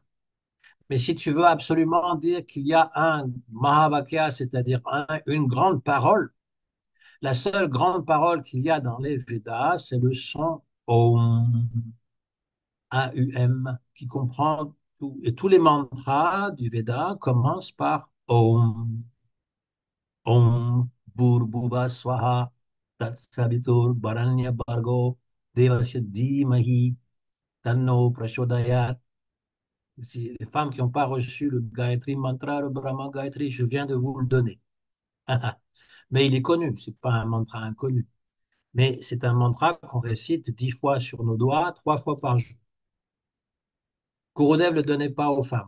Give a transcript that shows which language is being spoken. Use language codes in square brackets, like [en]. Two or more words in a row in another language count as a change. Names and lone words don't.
[fr] Mais si tu veux absolument dire qu'il y a un Mahavakya, c'est-à-dire une grande parole, la seule grande parole qu'il y a dans les Védas, c'est le son Om. AUM, qui comprend tout. Et tous les mantras du Veda commencent par Om, [sa] ॐ भूर्भुवः स्वः तत्सवितुर्वरेण्यं भर्गो देवस्य धीमहि तन्नो प्रचोदयात्. [fr] Si les femmes qui n'ont pas reçu le Gayatri Mantra, le Brahma Gayatri, je viens de vous le donner. Mais il est connu, c'est pas un mantra inconnu. Mais c'est un mantra qu'on récite 10 fois sur nos doigts, 3 fois par jour. Gurudev ne le donnait pas aux femmes.